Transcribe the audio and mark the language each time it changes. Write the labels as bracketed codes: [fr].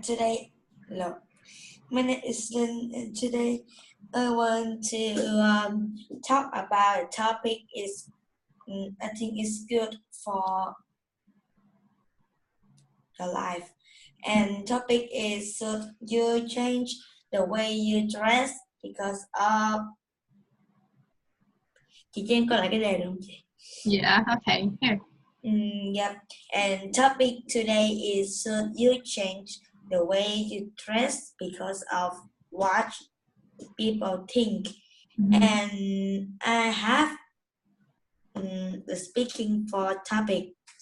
[en] Today, look, my name is Lynn, and today I want to talk about a topic is I think it's good for the life. And topic is should you change the way you dress because of [vi] chị cho em coi lại cái đề được không chị? [en] Yeah, okay, here. Yep. And topic today is should you change the way you dress because of what people think? And I have the speaking for topic.